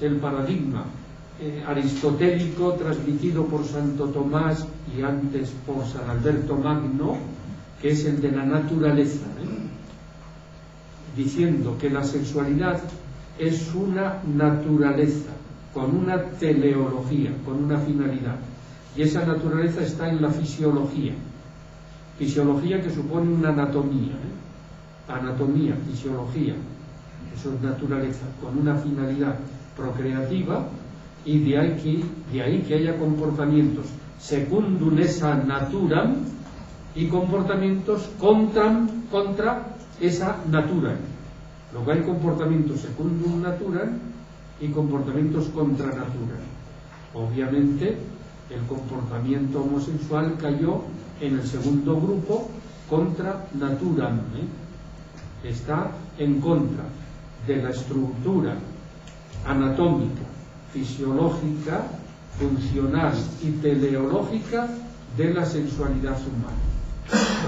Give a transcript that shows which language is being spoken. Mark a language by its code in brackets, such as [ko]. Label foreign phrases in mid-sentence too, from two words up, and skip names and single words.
[es] El paradigma aristotélico transmitido por Santo Tomás y antes por San Alberto Magno, que es el de la naturaleza, diciendo que la sexualidad es una naturaleza, con una teleología, con una finalidad, y esa naturaleza está en la fisiología. Fisiología que supone una anatomía, anatomía, fisiología, eso es naturaleza, con una finalidad procreativa, y de ahí que haya comportamientos [la] secundum essa naturam [es] y comportamientos [la] contra esa natura. [es] Luego hay comportamientos [la] secundum naturam [es] y comportamientos [la] contra natura. [es] Obviamente el comportamiento homosexual cayó en el segundo grupo, [la] contra naturam, [es] está en contra de la estructura anatómica, fisiológica, funcional y teleológica de la sexualidad humana.